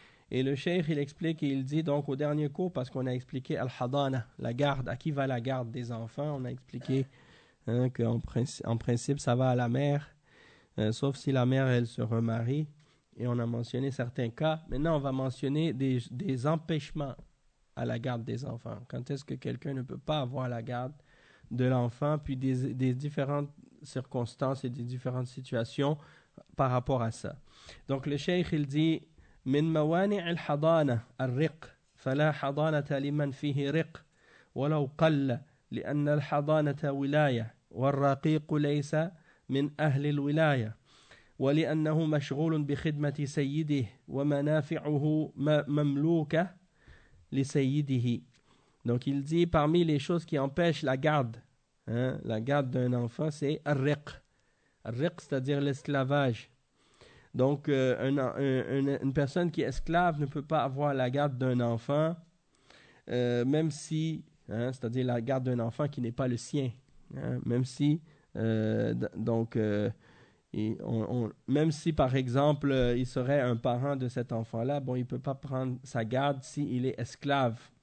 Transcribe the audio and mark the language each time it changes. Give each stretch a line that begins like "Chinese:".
French: Et le cheikh, il explique et il dit donc au dernier cours, parce qu'on a expliqué Al-Hadana, la garde, à qui va la garde des enfants, on a expliqué hein, qu'en principe ça va à la mère, sauf si la mère elle se remarie, et on a mentionné certains cas. Maintenant on va mentionner des empêchements à la garde des enfants. Quand est-ce que quelqu'un ne peut pas avoir la garde de l'enfant, puis des différentes circonstances et des différentes situations par rapport à ça. Donc le cheikh, il dit
Arabic: من موانع الحضانة الرق فلا حضانة لمن فيه رق ولو قل لأن الحضانة ولاية والرقيق ليس من أهل الولاية ولأنه مشغول بخدمة سيده ومنافعه مملوكة لسيده.
French: Donc il dit parmi les choses qui empêchent la garde, hein, la garde d'un enfant, c'est الرق. الرق, c'est-à-dire l'esclavage. Donc, une personne qui est esclave ne peut pas avoir la garde d'un enfant, même si, hein, c'est-à-dire la garde d'un enfant qui n'est pas le sien, hein, même si, même si par exemple, il serait un parent de cet enfant-là, bon, il ne peut pas prendre sa garde s'il est esclave.